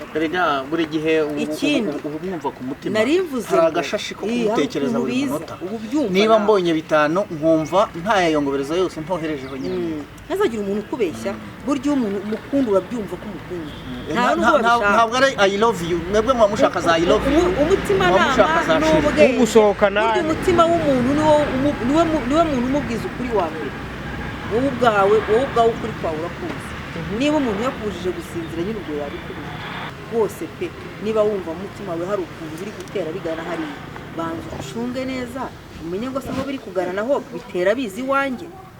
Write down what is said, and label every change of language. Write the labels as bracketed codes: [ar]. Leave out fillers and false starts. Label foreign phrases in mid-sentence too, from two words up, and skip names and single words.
[rw] erega buri gihe umwumva ku mutima hari agashashi ko kumutekereza buri munota. Niba mbonye 5 nkumva ntayayongobereza yose ntoherejeho nyine. Ntazagira umuntu ukubeshya, buryo umuntu umukunda urabyumva ko umukunda. Ntabwo ari [en] I love you, [rw] mwebwe muba mushaka za [en] I love you, [rw] umutima nama n'ubwe gusohokana. Umutima w'umuntu niwe muntu umubwiza ukuri wa mbere, wowe ubwawe ukuri kwawe urakuzi. Niba umuntu yakujije gusinzira nyine ubwo yabikubira rwose pe. Niba wumva umutima wawe hari ukuntu biri gutera bigana hari, banza ucunge neza umenye ngo se aho biri kugana naho bitera bizi iwanjye.